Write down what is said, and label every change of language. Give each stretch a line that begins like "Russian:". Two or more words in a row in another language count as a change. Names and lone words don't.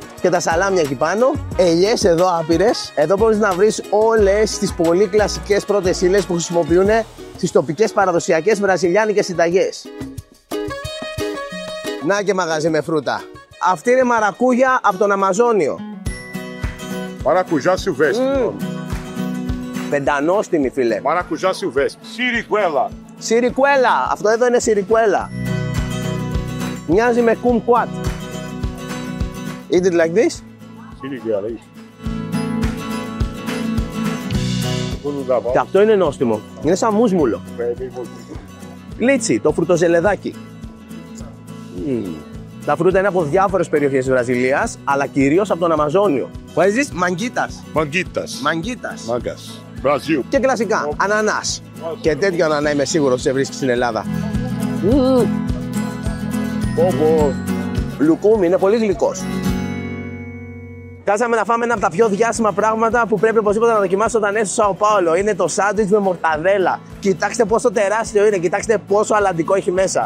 Greek: Και τα σαλάμια εκεί πάνω, ελιές εδώ άπειρες. Εδώ μπορείς να βρεις όλες τις πολύ κλασικές πρώτες ύλες που χρησιμοποιούν στις τοπικές παραδοσιακές βραζιλιάνικες συνταγές. Να και μαγαζί με φρούτα. Αυτή είναι μαρακούγια από τον Αμαζόνιο.
Portuguese: Maracujá silvestre.
Greek: Πεντανόστιμη, φίλε.
Portuguese: Maracujá silvestre. Siriguela.
Greek: Σιρικουέλα. Αυτό εδώ είναι σιρικουέλα. Μοιάζει με κουμκουάτ.
English: Eat it like this.
Portuguese: Siriguela, isso.
Greek: Και αυτό είναι νόστιμο. Είναι σαν μουσμουλο. Λίτσι, το φρουτοζελεδάκι. Τα φρούτα είναι από διάφορες περιοχές της Βραζιλίας, αλλά κυρίως από τον Αμαζόνιο.
English: What is this?
Greek: Μαγκίτας. Manguitas. Μαγκίτας. Mangas. Brasil. Και κλασικά, ανανάς. Και τέτοιο ανανά είμαι σίγουρος ότι σε βρίσκει στην Ελλάδα. Λουκούμι, είναι πολύ γλυκός. Κάσαμε να φάμε ένα από τα πιο διάσημα πράγματα που πρέπει οπωσδήποτε να δοκιμάσω όταν έρθω στο Σάο Πάολο. Είναι το σάντουιτς με μορταδέλα. Κοιτάξτε πόσο τεράστιο είναι, κοιτάξτε πόσο αλαντικό έχει μέσα.